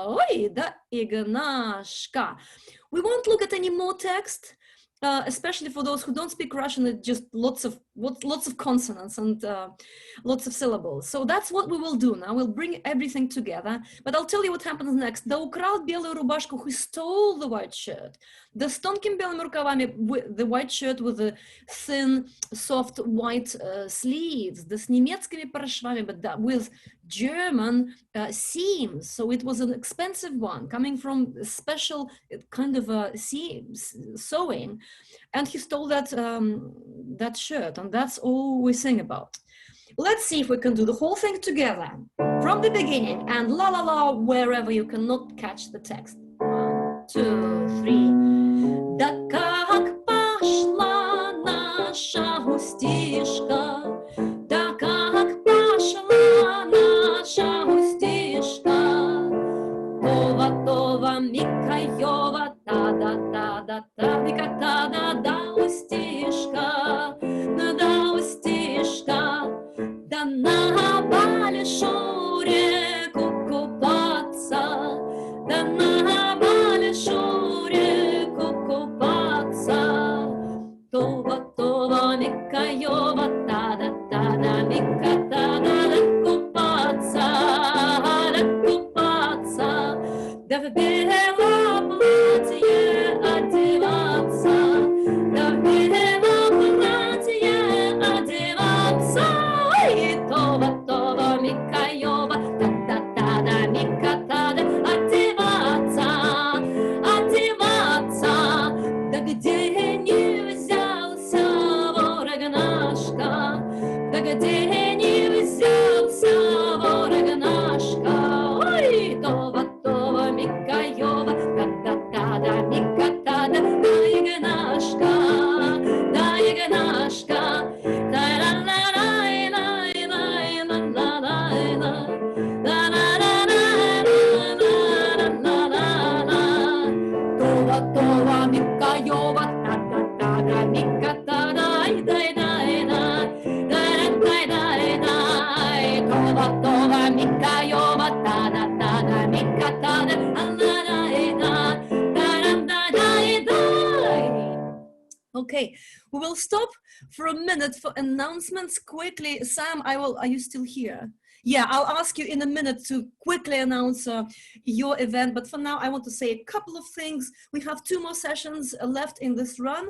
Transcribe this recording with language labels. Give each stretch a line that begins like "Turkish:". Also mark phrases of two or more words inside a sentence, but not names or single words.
Russian: Ой, да Игнашка.
English: We won't look at any more text, especially for those who don't speak Russian. It's just lots of consonants and lots of syllables. So that's what we will do now. We'll bring everything together. But I'll tell you what happens next.
Russian: Да украл белую рубашку,
English: who stole the white shirt.
Russian: Да с тонкими белыми рукавами,
English: the white shirt with the thin, soft white sleeves.
Russian: Да с немецкими паршвами,
English: but with German seams. So it was an expensive one, coming from a special kind of sewing. And he stole that shirt, and that's all we sing about. Let's see if we can do the whole thing together from the beginning and la la la wherever you cannot catch the text. 1, 2, 3.
Russian: Да как пошла наша густишка, да как пошла наша густишка, Това, Микаёва, та-да, Мика, та-да, устишка, да на большую реку купаться, да на большую реку купаться. Това, Микаёва, та-да, Мика, та-да, купаться, да в белом платье одеваться, да в белом платье одеваться. И Това, Микаёва, та-да, Мика, та-да, одеваться. Да где не взялся вор Игнашка, да где не взялся вор Игнашка. Ой, Това, Микаёва, та-да, Мика, та-да, да Игнашка, Това, Микаёва, та-да, Мика, та-да, Това, Микаёва, та-да, Мика, та-да.
English: Okay, we will stop for a minute for announcements quickly. Sam, are you still here? Yeah, I'll ask you in a minute to quickly announce your event. But for now, I want to say a couple of things. We have 2 more sessions left in this run.